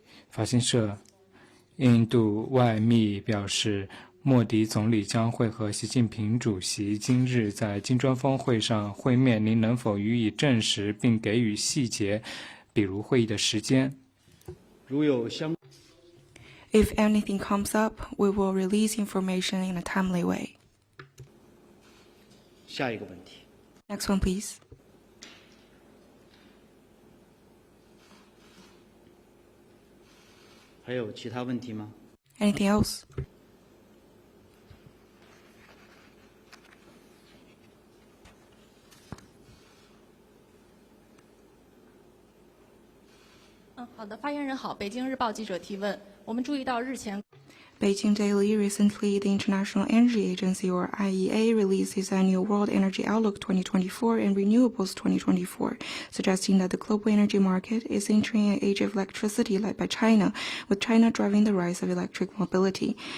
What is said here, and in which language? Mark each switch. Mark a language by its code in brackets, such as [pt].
[zh] 法新社，印度外密表示，莫迪总理将会和习近平主席今日在金砖峰会上会面，您能否予以证实并给予细节，比如会议的时间？ [en] If anything comes up, we will release information in a timely way. [zh] 下一个问题。 [en] Next one, please. [zh] 还有其他问题吗？ [en] Anything else? [zh] Hello, 好的，发言人好，北京日报记者提问。我们注意到日前。 [en] Beijing Daily recently, the International Energy Agency, or IEA, released its annual World Energy Outlook 2024 and Renewables 2024, suggesting that the global energy market is entering an age of electricity led by China, with China driving the rise of electric mobility.